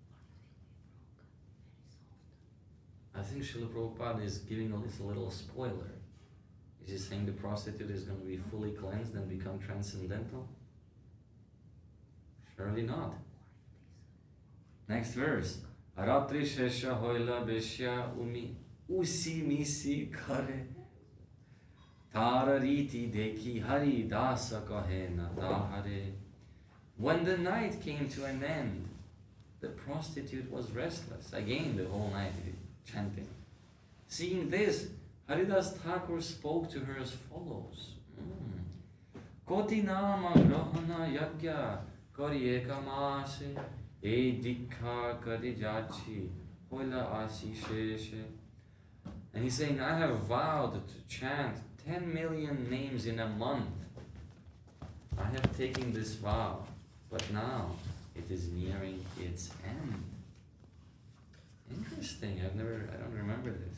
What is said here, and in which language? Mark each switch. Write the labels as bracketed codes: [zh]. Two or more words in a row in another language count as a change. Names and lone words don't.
[en] I think Srila Prabhupada is giving us a little spoiler. Is he saying the prostitute is going to be fully cleansed and become transcendental? Surely not. Next verse. [bn] আরাত্রি শেষ হৈল বেশ্যা উসিমিসি করে তার রীতি দেখি হরিদাস কহে না তাহারে. [en] When the night came to an end, the prostitute was restless. Again, the whole night chanting. Seeing this, Haridāsa Ṭhākura spoke to her as follows. [bn] কোটি নাম গ্রহণ যজ্ঞ করি একমাসে এ দীক্ষা করি আছি [en] And he's saying, I have vowed to chant 10 million names in a month. I have taken this vow, but now it is nearing its end. Interesting, I don't remember this.